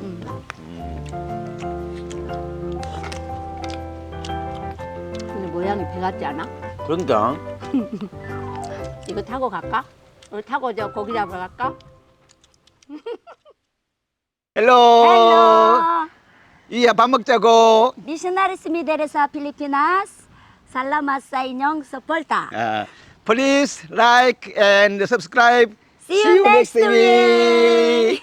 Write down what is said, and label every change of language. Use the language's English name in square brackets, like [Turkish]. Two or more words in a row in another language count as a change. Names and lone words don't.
[Korean] 근데 모양이 배 같지 않아? 그러니까. 이거 타고 갈까? 이거 타고 저 고기 잡으러 갈까? [English] 헬로. Hello. 이야 밥 먹자고. [Cebuano] Missionaries Mideresa Pilipinas. Salamat sa inyong suporta. [English] Please like and subscribe. See you next week.